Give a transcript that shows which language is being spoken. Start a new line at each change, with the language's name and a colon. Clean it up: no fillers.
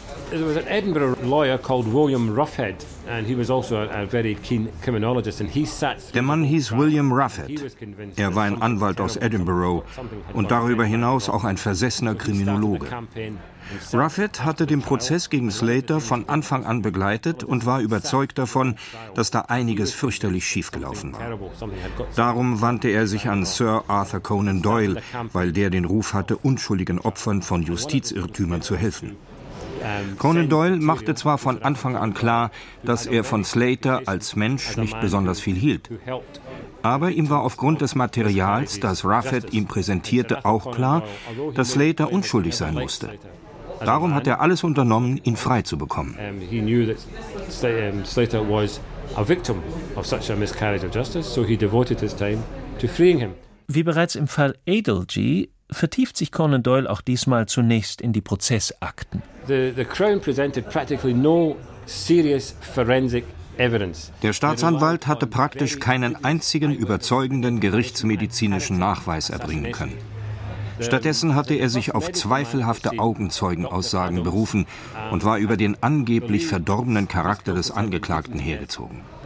English: There was an Edinburgh lawyer called William Roughead, and he was also a very keen criminologist. And he sat.
German: Der Mann hieß William Roughead. Er war ein Anwalt aus Edinburgh und darüber hinaus auch ein versessener Kriminologe. Roughead hatte den Prozess gegen Slater von Anfang an begleitet und war überzeugt davon, dass da einiges fürchterlich schiefgelaufen war. Darum wandte er sich an Sir Arthur Conan Doyle, weil der den Ruf hatte, unschuldigen Opfern von Justizirrtümern zu helfen. Conan Doyle machte zwar von Anfang an klar, dass er von Slater als Mensch nicht besonders viel hielt. Aber ihm war aufgrund des Materials, das Roughead ihm präsentierte, auch klar, dass Slater unschuldig sein musste. Darum hat er alles unternommen, ihn frei zu bekommen.
English: Slater was a victim of such a miscarriage of justice, so he devoted his time to freeing him.
German: Wie bereits im Fall Adelgee vertieft sich Conan Doyle auch diesmal zunächst in die Prozessakten.
English: The Crown presented practically no serious forensic evidence.
German: Der Staatsanwalt hatte praktisch keinen einzigen überzeugenden gerichtsmedizinischen Nachweis erbringen können. Stattdessen hatte er sich auf zweifelhafte Augenzeugenaussagen berufen und war über den angeblich verdorbenen Charakter des Angeklagten hergezogen.